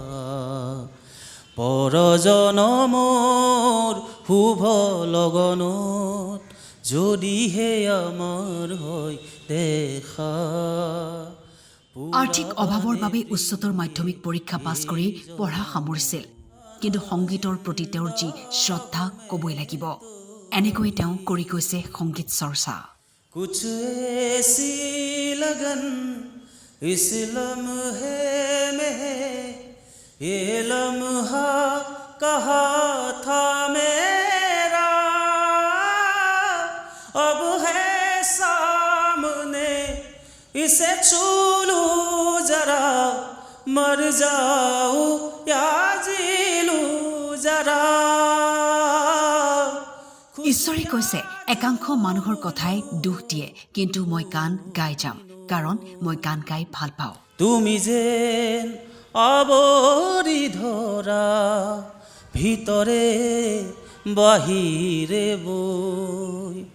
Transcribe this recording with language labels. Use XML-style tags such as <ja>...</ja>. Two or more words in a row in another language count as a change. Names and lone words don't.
<as>পৰজনমৰ শুভ লগনত যদিহে আমাৰ হয় দেখা। আৰ্থিক অভাৱৰ বাবে উচ্চতৰ মাধ্যমিক পৰীক্ষা পাছ কৰি পঢ়া সামৰিছিল, কিন্তু সংগীতৰ প্ৰতি তেওঁৰ যি শ্ৰদ্ধা ক'বই লাগিব। এনেকৈ তেওঁ কৰি গৈছে সংগীত চৰ্চা।</as> <hi>कुछ ऐसी लगन इस लम्हे में है, ये लम्हा कहा था मेरा, अब है सामने इसे छू लूं जरा, मर जाऊं या जी लूं जरा।</hi> <as>ঈশ্বৰে কৈছে, একাংশ মানুহৰ কথাই দুখ দিয়ে, কিন্তু মই গান গাই যাম, কাৰণ মই গান গাই ভাল পাওঁ। তুমি যেন আবৰি ধৰা ভিতৰে বাহিৰে বৈ,</as>